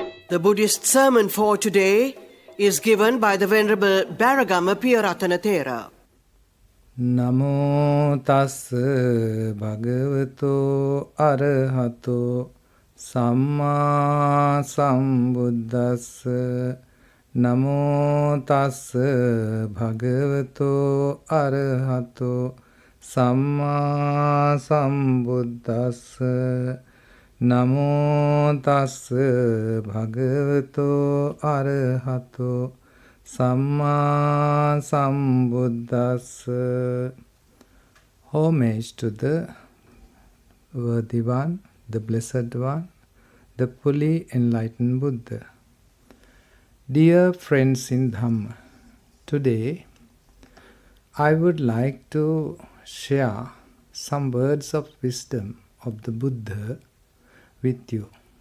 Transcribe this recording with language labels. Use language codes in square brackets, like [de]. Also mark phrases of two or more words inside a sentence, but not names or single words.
[en] The Buddhist sermon for today is given by the Venerable Beragama Piyarathana Thera. [pi] Namo tassa bhagavato arahato samma sambuddhassa. Namo tassa bhagavato arahato samma sambuddhassa. Namo tassa bhagavato arahato Samma Sambuddhassa. [en] Homage to the worthy one, the blessed one, the fully enlightened Buddha. Dear friends in Dhamma, today I would like to share some words of wisdom of the Buddha with you.